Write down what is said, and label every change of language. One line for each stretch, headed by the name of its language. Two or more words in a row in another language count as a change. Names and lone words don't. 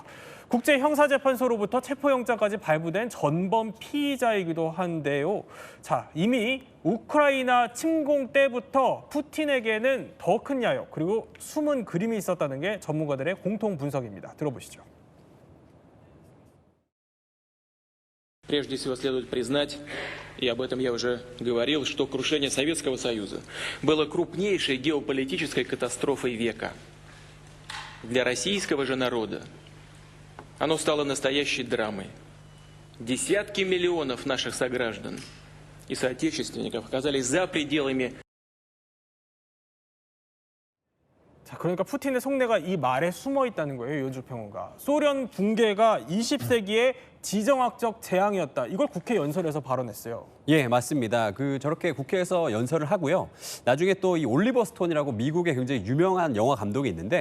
Korean: 국제형사재판소로부터 체포영장까지 발부된 전범 피의자이기도 한데요. 자, 이미 우크라이나 침공 때부터 푸틴에게는 더 큰 야욕, 그리고 숨은 그림이 있었다는 게 전문가들의 공통 분석입니다. 들어보시죠.
Russian: Прежде всего следует признать, и об этом я уже говорил, что крушение Советского Союза было крупнейшей геополитической катастрофой века. Для российского же народа оно стало настоящей драмой. Десятки миллионов наших сограждан и соотечественников оказались за пределами.
Korean: 자, 그러니까 푸틴의 속내가 이 말에 숨어 있다는 거예요, 이현주 평론가. 소련 붕괴가 20세기의 지정학적 재앙이었다. 이걸 국회 연설에서 발언했어요. 예, 맞습니다. 저렇게 국회에서 연설을 하고요. 나중에 또 이 올리버 스톤이라고 미국의 굉장히 유명한 영화 감독이 있는데